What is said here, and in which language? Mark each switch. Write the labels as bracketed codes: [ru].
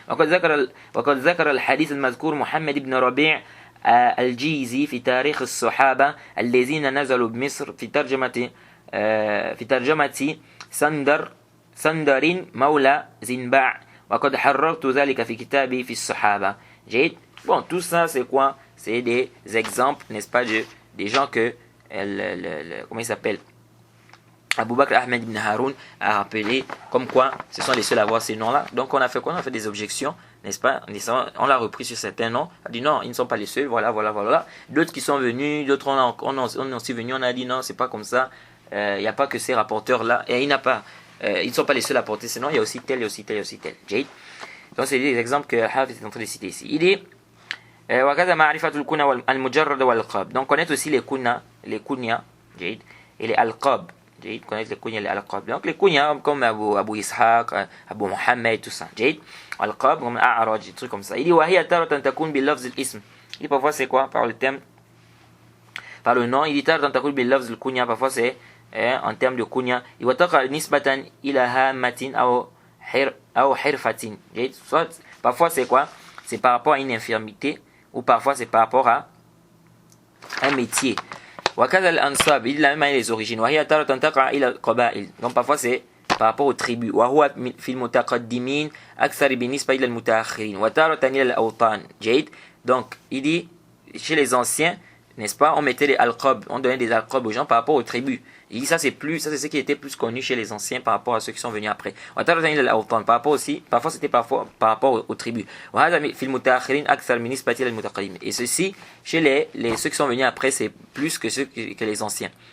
[ar] وقد ذكر الحديث المذكور محمد بن ربيع الجيزي في تاريخ الصحابة الذين نزلوا بمصر في ترجمة سندر مولى زنباع وقد حررت ذلك في كتابي في الصحابة. [fr] Bon, tout ça c'est quoi? C'est des exemples, n'est-ce pas, des gens que comment il s'appelle, Abu Bakr Ahmed ibn Haroun a rappelé comme quoi ce sont les seuls à avoir ces noms-là. Donc on a fait quoi? On a fait des objections, n'est-ce pas? On l'a repris sur certains noms. On a dit non, ils ne sont pas les seuls, voilà. D'autres qui sont venus, d'autres on est aussi venus, on a dit non, c'est pas comme ça. Il n'y a pas que ces rapporteurs-là, et ils ne sont pas les seuls à porter ces noms, il y a aussi tel, et aussi tel, et aussi tel. Donc c'est des exemples que Hafiz est en train de citer ici. Il dit [ar] وكذا معرفة الكنى المجرد والألقاب. [fr] Donc connaître aussi les kunya, [ar] جيد, [fr] et les alqab. [ar] جيد, [fr] connaître les kunya et les alqab. Donc les kunya comme Abu Ishaq, Abu Muhammad, tout ça. [ar] جيد, [fr] alqab comme A'raj, des trucs comme ça. Il dit [ar] وهي تارة تكون بلفظ الاسم. [fr] Il dit parfois c'est quoi? Par le thème, par le nom. Il dit [ar] تارة تكون بلفظ الكنيا. [fr] Parfois c'est en termes de kunya. [ar] وتقع نسبة إلى هامة أو حرفة. جيد, [fr] soit parfois c'est quoi? C'est par rapport à une infirmité, ou parfois c'est par rapport à un métier. [ar] وكذا الأنصاب, [fr] il dit la même manière les origines. [ar] وهي تارة تقع إلى القبائل. [fr] Donc parfois c'est par rapport aux tribus. [ar] وهو في المتقدمين أكثر بالنسبة إلى المتأخرين وتارة إلى الأوطان. جيد. [fr] Donc il dit chez les anciens, n'est-ce pas, on mettait les alqab, on donnait des alqab aux gens par rapport aux tribus. Il dit ça c'est ce qui était plus connu chez les anciens par rapport à ceux qui sont venus après. Par rapport aussi, parfois c'était par rapport aux tribus. Et ceci, chez ceux qui sont venus après, c'est plus que que les anciens.